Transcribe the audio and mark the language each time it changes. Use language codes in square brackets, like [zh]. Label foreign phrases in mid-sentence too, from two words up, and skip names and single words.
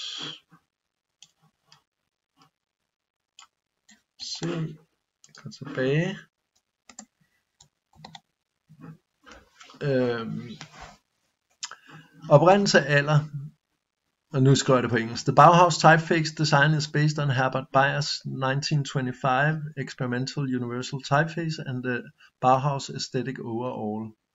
[da] Se. Går tilbage. Oprindelse alder. Og nu skriver jeg det på engelsk. [en] The Bauhaus typeface design is based on Herbert Bayer's 1925 experimental universal typeface and the Bauhaus aesthetic overall.